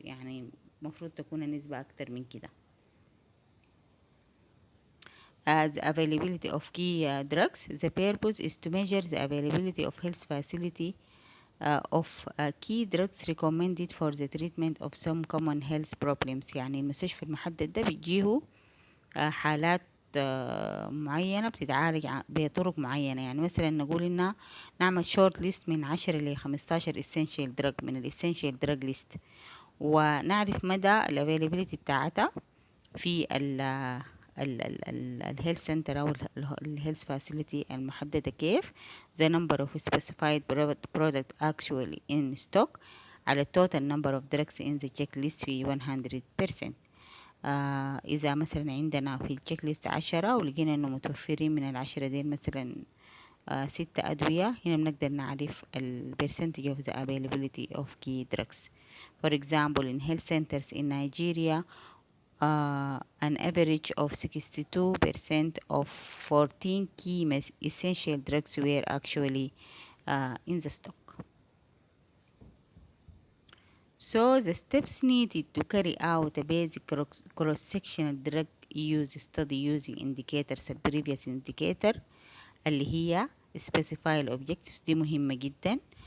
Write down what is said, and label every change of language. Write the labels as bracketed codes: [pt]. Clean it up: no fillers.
[ar] يعني مفروض تكون النسبة أكتر من كده. [en] The availability of key drugs. The purpose is to measure the availability of health facility of key drugs recommended for the treatment of some common health problems. [ar] يعني المستشفى المحدد ده بيجيه حالات معينة بتتعالج بطرق معينة. يعني مثلا نقول إنها نعمل شورت ليست من 10 ل 15 essential drug من ال essential drug list، ونعرف مدى ال availability بتاعتها في الهيلث سنتر أو الهيلث فاسيلتي المحددة كيف [en] the number of specified product actually in stock [ar] على total number of drugs in the checklist في 100%. إذا مثلا عندنا في التشيك ليست 10 ولقينا إنه متوفرين من 10 دي مثلا 6 أدوية، هنا بنقدر نعرف ال [en] percentage of the availability of key drugs. For example, in health centers in Nigeria, an average of 62% of 14 key essential drugs were actually in the stock. So the steps needed to carry out a basic cross-sectional drug use study using indicators the previous indicator [ar] اللي هي [en] specify the objectives دي مهمة جدا.